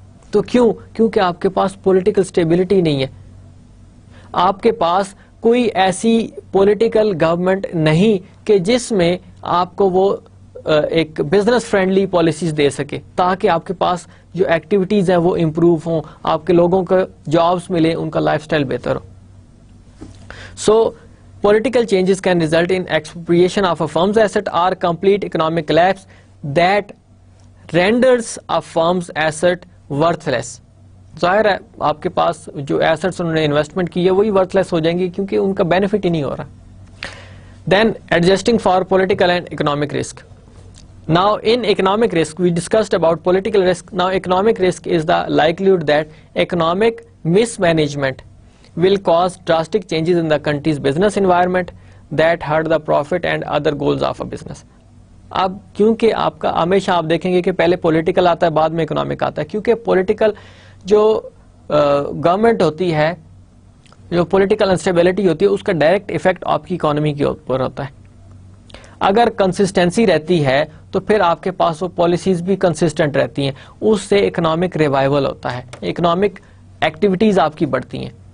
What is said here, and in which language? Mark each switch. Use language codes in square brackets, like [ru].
[ur] تو کیونکہ آپ کے پاس پولیٹیکل اسٹیبلٹی نہیں ہے, آپ کے پاس کوئی ایسی پولیٹیکل گورنمنٹ نہیں کہ جس میں آپ کو وہ ایک بزنس فرینڈلی پالیسیز دے سکے تاکہ آپ کے پاس جو ایکٹیویٹیز ہیں وہ امپروو ہوں, آپ کے لوگوں کو جابس ملے, ان کا لائف سٹائل بہتر ہو. [en] So political changes can result in expropriation of a firm's asset or complete economic collapse that renders a firm's asset worthless. [ur] ظاہر ہے آپ کے پاس جو ایسٹس انہوں نے انویسٹمنٹ کی ہے وہی ورتھ لیس ہو جائیں گی کیونکہ ان کا بینیفٹ ہی نہیں ہو رہا. [en] Then adjusting for political and economic risk. Now in economic risk we discussed about political risk. Now economic risk is the likelihood that economic mismanagement will cause drastic changes in the country's business environment that hurt the profit and other goals of a business. [ur] اب کیونکہ آپ کا ہمیشہ آپ دیکھیں گے کہ پہلے پولیٹیکل آتا ہے بعد میں اکنامک آتا ہے, کیونکہ پولیٹیکل جو گورنمنٹ ہوتی ہے, جو پولیٹیکل انسٹیبلٹی ہوتی ہے, اس کا ڈائریکٹ افیکٹ آپ کی اکانومی کے اوپر ہوتا ہے. اگر کنسسٹنسی رہتی ہے تو پھر آپ کے پاس وہ پالیسیز بھی کنسسٹنٹ رہتی ہیں, اس سے اکنامک ریوائول ہوتا ہے, اکنامک ایکٹیویٹیز آپ کی بڑھتی ہیں.